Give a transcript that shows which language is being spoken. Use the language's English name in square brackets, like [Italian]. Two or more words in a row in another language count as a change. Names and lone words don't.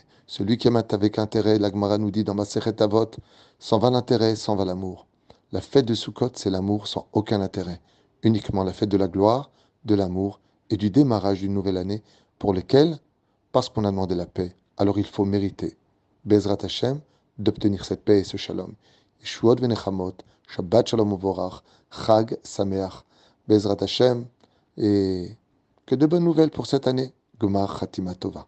[French] Celui qui aime avec intérêt, l'Agmara nous dit dans Masechet Avot, s'en va l'intérêt, s'en va l'amour. La fête de Sukkot, c'est l'amour sans aucun intérêt. Uniquement la fête de la gloire, de l'amour et du démarrage d'une nouvelle année pour lesquelles, parce qu'on a demandé la paix, alors il faut mériter, [Hebrew] בעזרת השם, [French] d'obtenir cette paix et ce shalom. [Hebrew] ישועות ונחמות שבת שלום ומבורך חג שמח בעזרת השם, [French] et que de bonnes nouvelles pour cette année. [Hebrew] גמר חתימה טובה.